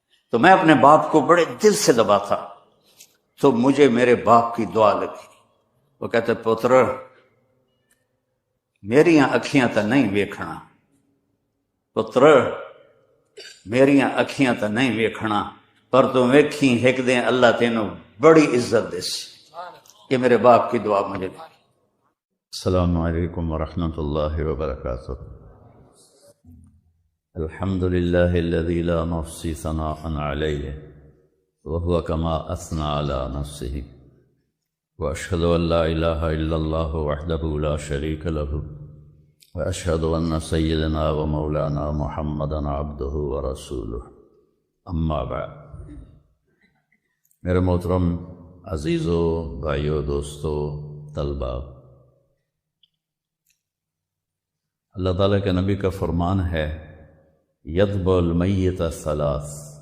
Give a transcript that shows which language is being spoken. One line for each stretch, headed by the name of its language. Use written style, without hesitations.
Urdu: تو میں اپنے باپ کو بڑے دل سے دباتا. تو مجھے میرے باپ کی دعا لگی.
Punjabi: وہ کہتے پتر میریاں اکھیاں تا نہیں ویکھنا، پتر میریاں اکھیاں تا نہیں ویکھنا، پر تو ویکھی ایک دن اللہ تینوں بڑی عزت دے سی.
Urdu: یہ میرے باپ کی دعا مجھے.
Arabic: السلام علیکم ورحمۃ اللہ وبرکاتہ. الحمد للہ الذی لا نحصی ثناء علیہ وهو كما اثنى على نفسه واشهد ان لا اله الا الله وحده لا شريك له واشهد ان سيدنا ومولانا محمدا عبده ورسوله. اما بعد.
Urdu: میرے محترم عزیزو، بھائیو، دوستو، طلبہ، اللہ تعالیٰ کے نبی کا فرمان ہے
Arabic: یذب المیت ثلاث.